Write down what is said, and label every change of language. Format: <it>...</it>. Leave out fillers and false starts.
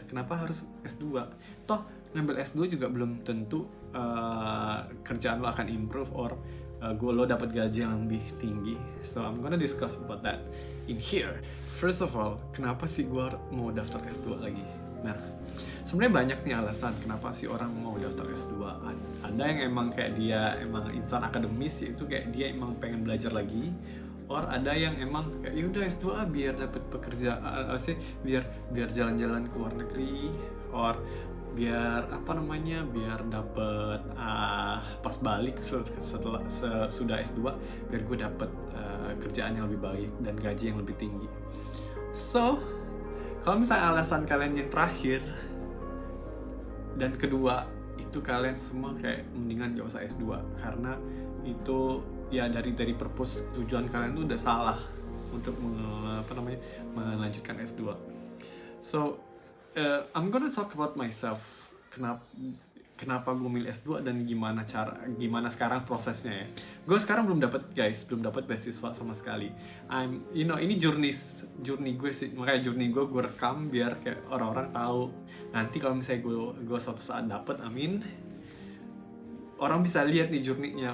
<id>Kenapa harus S2? Toh ngambil S2 juga belum tentu kerjaan lo akan improve or lo dapat gaji yang lebih tinggi.</id> <en>So I'm gonna discuss about that in here. First of all,</en> <id>kenapa sih gue mau daftar S2 lagi? Nah, sebenarnya banyak nih alasan kenapa sih orang mau daftar S2. Ada yang emang kayak dia emang insan akademis, yaitu kayak dia emang pengen belajar lagi. Or ada yang emang kayak yaudah S2 biar dapat pekerjaan biar jalan-jalan ke luar negeri, or biar biar dapat pas balik setelah sudah S2 biar gue dapat kerjaan yang lebih baik dan gaji yang lebih tinggi. So kalau misalnya alasan kalian yang terakhir dan kedua itu kalian semua kayak mendingan gak usah S2 karena itu ya dari purpose tujuan kalian tuh udah salah untuk melanjutkan S2.</id> <en>So I'm gonna talk about myself.</en> <id>Kenapa gue milih S2 dan gimana sekarang prosesnya ya. Gue sekarang belum dapat beasiswa sama sekali. Ini journey gue sih, makanya journey gue rekam biar kayak orang-orang tahu. Nanti kalau misalnya gue suatu saat dapet, orang bisa lihat nih journey-nya.</id>